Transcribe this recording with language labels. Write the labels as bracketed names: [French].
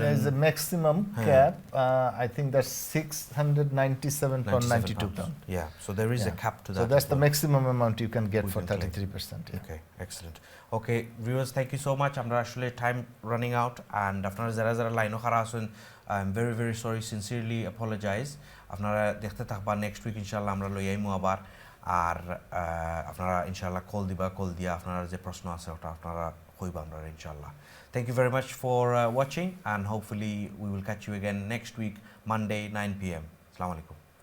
[English] There is a maximum cap. I think that's 697.92 pounds. Yeah, so there is a cap to that. So that's the maximum amount you can get for 33%. Yeah. Okay, excellent. Okay, viewers, thank you so much. [Bangla] আমরা আসলে [English] time running out, and [Bangla] আপনারা যারা লাইনও খারাপ আছেন, [English] I'm very very sorry, sincerely apologize. [Bangla] আপনারা দেখতে থাকবা নেক্সট উইক ইনশাআল্লাহ আমরা লই আইমু আবার, আর আপনারা ইনশাআল্লাহ কল দিয়া আপনারা যে প্রশ্ন আছে ওটা আপনারা কইবা আমরা ইনশাআল্লাহ। [English] Thank you very much for watching, and hopefully we will catch you again next week, Monday, 9 p.m. Assalamu alaikum.